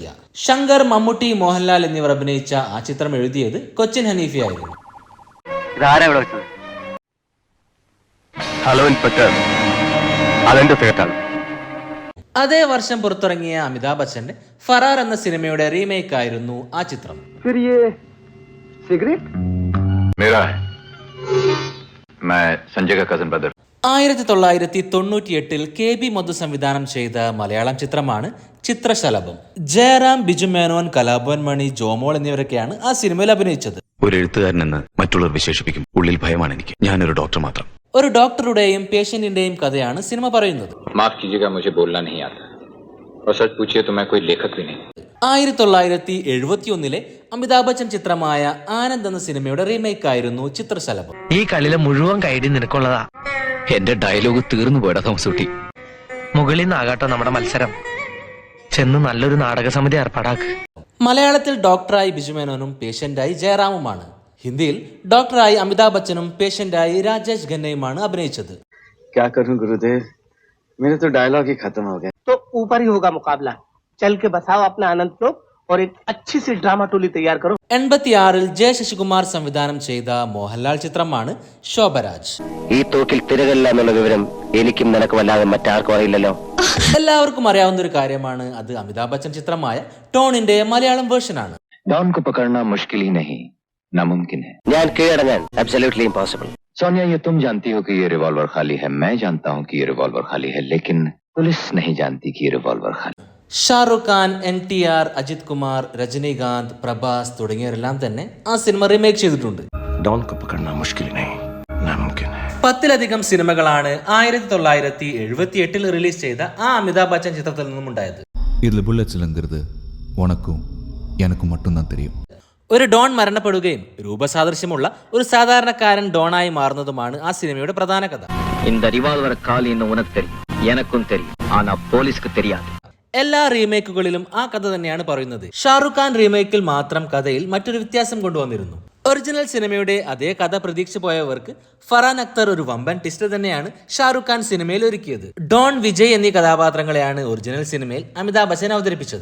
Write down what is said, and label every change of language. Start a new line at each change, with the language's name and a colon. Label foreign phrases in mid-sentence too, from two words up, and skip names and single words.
Malayalam: ശങ്കർ, മമ്മൂട്ടി, മോഹൻലാൽ എന്നിവർ അഭിനയിച്ച ആ ചിത്രം എഴുതിയത് കൊച്ചിൻ ഹനീഫയായിരുന്നു. ഹലോ ഇൻസ്പെക്ടർ, അതെന്റെ തേട്ടാണ്. അതേ വർഷം പുറത്തിറങ്ങിയ അമിതാഭ് ബച്ചന്റെ ഫറാർ എന്ന സിനിമയുടെ റീമേക്ക് ആയിരുന്നു ആ ചിത്രം.
Hindi: मेरा है मैं संजय का कजन ब्रदर
Malayalam: 1998 KB മധു സംവിധാനം ചെയ്ത മലയാളം ചിത്രമാണ് ചിത്രശലഭം. ജയറാം, ബിജു മേനോൻ, കലാഭവൻ മണി, ജോമോൾ എന്നിവരൊക്കെയാണ് ആ സിനിമയിൽ അഭിനയിച്ചത്. ഒരു എഴുത്തുകാരനെന്ന് മറ്റുള്ളവർ വിശേഷിപ്പിക്കും. ഉള്ളിൽ ഭയമാണ് എനിക്ക്. ഞാനൊരു ഡോക്ടർ മാത്രം. ഒരു ഡോക്ടറുടെയും പേഷ്യന്റിന്റെയും കഥയാണ് സിനിമ പറയുന്നത്.
Hindi: माफ कीजिएगा मुझे बोलना नहीं आता और सच पूछिए तो मैं कोई लेखक भी नहीं.
Malayalam: 1971 അമിതാഭ് ബച്ചൻ ചിത്രമായ ആനന്ദ് എന്ന സിനിമയുടെ റീമേക്ക് ആയിരുന്നു ചിത്രശലഭം. ഈ കളിയിലെ മുഴുവൻ കൈഡി നിനക്കുള്ളതാ. എന്റെ ഡയലോഗ് തീർന്നു പോയടാ തോമസൂട്ടി. മുകളിൽ നിന്നാകട്ടോ നമ്മുടെ മത്സരം. ചെന്ന് നല്ലൊരു നാടക സമിതി ഏർപ്പാടാക്ക്. മലയാളത്തിൽ ഡോക്ടറായി ബിജു മേനോനും പേഷ്യന്റായി ജയറാമുമാണ്. ഹിന്ദിയിൽ ഡോക്ടറായി അമിതാഭ് ബച്ചനും പേഷ്യന്റായി രാജേഷ് ഖന്നയുമാണ് അഭിനയിച്ചത്.
Hindi: क्या करूं गुरुदेव, मेरे तो डायलॉग ही खत्म हो गए. तो ऊपर ही होगा मुकाबला. चल के बसाओ अपना आनंद लो और एक अच्छी सी ड्रामा टोली तैयार करो.
Malayalam: 86 ജെ ശശികുമാർ സംവിധാനം ചെയ്ത മോഹൻലാൽ ചിത്രമാണ് ശോഭരാജ്. ഈ തോക്കിൽ തിരകല്ല എന്നുള്ള വിവരം എനിക്കും നിനക്കും അല്ലാതെ മറ്റാർക്കും അറിയില്ലല്ലോ. എല്ലാവർക്കും അറിയാവുന്ന ഒരു കാര്യമാണ്. അത് അമിതാഭ് ബച്ചൻ ചിത്രമായ ടോണിന്റെ മലയാളം വേർഷനാണ്.
Hindi: डॉन को पकड़ना मुश्किल ही नहीं नामुमकिन है.
Malayalam: ഞാൻ കീഴടങ്ങാൻ
English: absolutely impossible.
Hindi: सोनिया ये तुम जानती हो कि ये रिवॉल्वर खाली है. मैं जानता हूँ कि ये रिवॉल्वर खाली है, लेकिन पुलिस नहीं जानती कि ये रिवॉल्वर खाली.
Malayalam: ഷാറുഖ് ഖാൻ, NTR, അജിത് കുമാർ, രജനീകാന്ത്, പ്രഭാസ് തുടങ്ങിയവരെല്ലാം തന്നെ ആ സിനിമ റീമേക്ക് ചെയ്തിട്ടുണ്ട്.
Hindi: डॉन को पकड़ना मुश्किल नहीं नामुमकिन है.
Malayalam: 10ലധികം സിനിമകളാണ് 1978 റിലീസ് ചെയ്ത ആ അമിതാഭ് ബച്ചൻ ചിത്രത്തിൽ നിന്നും ഉണ്ടായത്.
Tamil: இதுல புல்லட்ஸ் இல்லங்கிறது உனக்கும் எனக்கும் மட்டும்தான் தெரியும்.
Malayalam: ഒരു ഡോൺ മരണപ്പെടുകയും രൂപസാദൃശ്യമുള്ള ഒരു സാധാരണക്കാരൻ ഡോണായി മാറുന്നതുമാണ് ആ സിനിമയുടെ പ്രധാന കഥ.
Tamil: இந்த ரிவால்வர் காலின்னு உனக்கு தெரியும், எனக்கும் தெரியும். ஆனா போலீஸ்க்கு தெரியாது.
Malayalam: എല്ലാ റീമേക്കുകളിലും ആ കഥ തന്നെയാണ് പറയുന്നത്. ഷാറുഖ് ഖാൻ റീമേക്കിൽ മാത്രം കഥയിൽ മറ്റൊരു വ്യത്യാസം കൊണ്ടുവന്നിരുന്നു. ഒറിജിനൽ സിനിമയുടെ അതേ കഥ പ്രതീക്ഷിച്ചു പോയവർക്ക് ഫറാൻ അക്തർ ഒരു വമ്പൻ ട്വിസ്റ്റ് തന്നെയാണ് ഷാറുഖ് ഖാൻ സിനിമയിൽ ഒരുക്കിയത്. ഡോൺ, വിജയ് എന്നീ കഥാപാത്രങ്ങളെയാണ് ഒറിജിനൽ സിനിമയിൽ അമിതാഭ് ബച്ചൻ അവതരിപ്പിച്ചത്.